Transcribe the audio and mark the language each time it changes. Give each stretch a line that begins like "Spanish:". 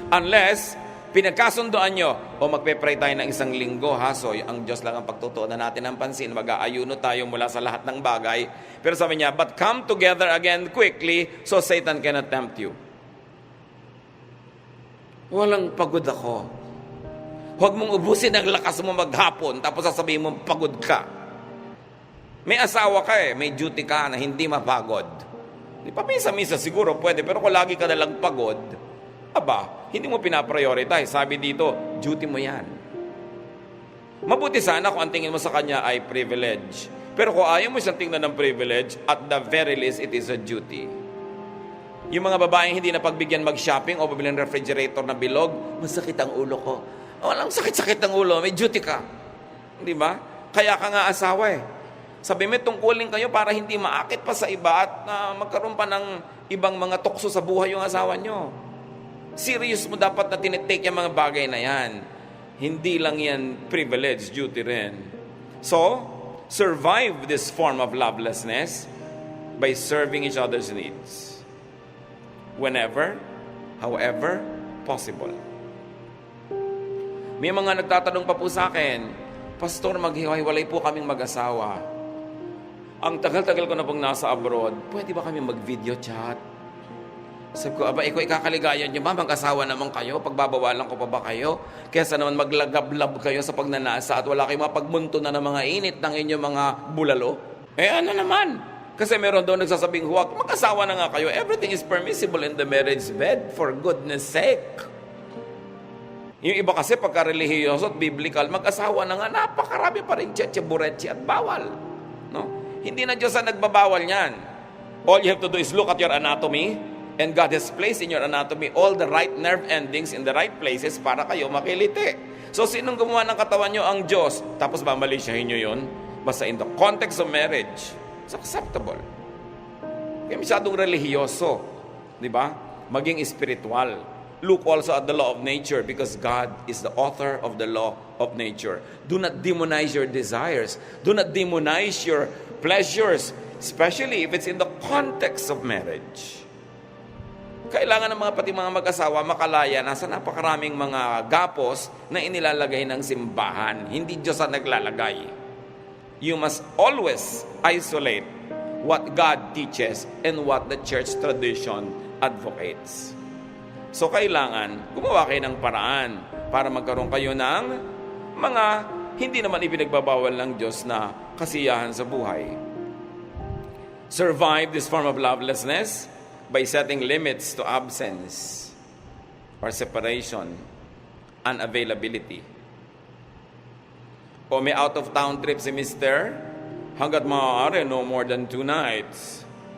Filipino: Unless, pinagkasundoan nyo, o magpe-pray tayo ng isang linggo, ha? So, ang Diyos lang ang pagtutuunan natin ng pansin, mag-aayuno tayo mula sa lahat ng bagay. Pero sabi niya,
English: but come together again quickly, so Satan cannot tempt you.
Filipino: Walang pagod ako. Huwag mong ubusin ang lakas mo maghapon, tapos sasabihin mo, pagod ka. May asawa ka may duty ka na hindi mapagod. Di pa misa-misa siguro pwede, pero kung lagi ka nalang pagod, aba, hindi mo pinaprioritize. Sabi dito, duty mo yan. Mabuti sana kung ang tingin mo sa kanya ay privilege. Pero kung ayaw mo siyang tingnan ng
English: privilege, at the very least, it is a duty.
Filipino: Yung mga babaeng hindi na pagbigyan mag-shopping o pabili ng refrigerator na bilog, masakit ang ulo ko. Walang sakit-sakit ang ulo, may duty ka. Di ba? Kaya ka nga asawa Sabi mo, tungkulin kayo para hindi maakit pa sa iba at magkaroon pa ng ibang mga tukso sa buhay yung asawa nyo. Serious mo dapat na tinitake yung mga bagay na yan. Hindi lang yan privilege, duty rin.
English: So, survive this form of lovelessness by serving each other's needs. Whenever, however, possible.
Filipino: May mga nagtatanong pa po sa akin, Pastor, maghiwalay po kaming mag-asawa. Ang tagal-tagal ko na pong nasa abroad, pwede ba kami mag-video chat? Sabi ko, aba, ikaw ikakaligayan niyo ba? Mag-asawa naman kayo? Pagbabawalan ko pa ba kayo? Kesa naman maglagablab kayo sa pagnanasa at wala kayong mapagmunto na ng mga init ng inyong mga bulalo? Ano naman? Kasi meron doon nagsasabing, huwag, mag-asawa na nga kayo.
English: Everything is permissible in the marriage bed, for goodness sake.
Filipino: Yung iba kasi pagka-relihiyoso at biblical, mag-asawa na nga, napakarami pa rin tsetsa-buretsi at bawal. No? Hindi na Diyos ang nagbabawal niyan.
English: All you have to do is look at your anatomy, and God has placed in your anatomy all the right nerve endings in the right places
Filipino: para kayo makiliti. So, sinong gumawa ng katawan nyo? Ang Diyos. Tapos mamalisyahin nyo yun? Basta
English: in the context of marriage, it's acceptable.
Filipino: Kaya masyadong relihiyoso. Di ba?
English: Maging spiritual. Look also at the law of nature because God is the author of the law of nature. Do not demonize your desires. Do not demonize your pleasures, especially if it's in the context of marriage.
Filipino: Kailangan ng pati mga mag-asawa makalaya na sa napakaraming mga gapos na inilalagay ng simbahan. Hindi Diyos ang naglalagay.
English: You must always isolate what God teaches and what the church tradition advocates.
Filipino: So, kailangan gumawa kayo ng paraan para magkaroon kayo ng mga hindi naman ipinagbabawal ng Diyos na kasiyahan sa buhay.
English: Survive this form of lovelessness by setting limits to absence or separation, unavailability.
Filipino: O may out-of-town trip si Mister, hanggat maaari,
English: no more than 2 nights.